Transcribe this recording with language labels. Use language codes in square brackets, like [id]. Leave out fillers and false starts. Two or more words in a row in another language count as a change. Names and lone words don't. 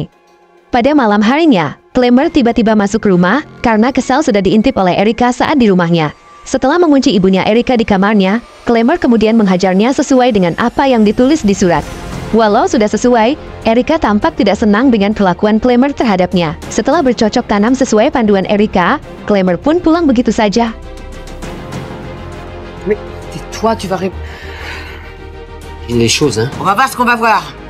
[id] Pada malam harinya, Clemmer tiba-tiba masuk rumah karena kesal sudah diintip oleh Erika saat di rumahnya. Setelah mengunci ibunya Erika di kamarnya, Clemmer kemudian menghajarnya sesuai dengan apa yang ditulis di surat. Walau sudah sesuai, Erika tampak tidak senang dengan perlakuan Clemmer terhadapnya. Setelah bercocok tanam sesuai panduan Erika, Clemmer pun pulang begitu saja. [fr] Mais tais-toi, tu vas Les choses, hein. On va voir ce qu'on va voir.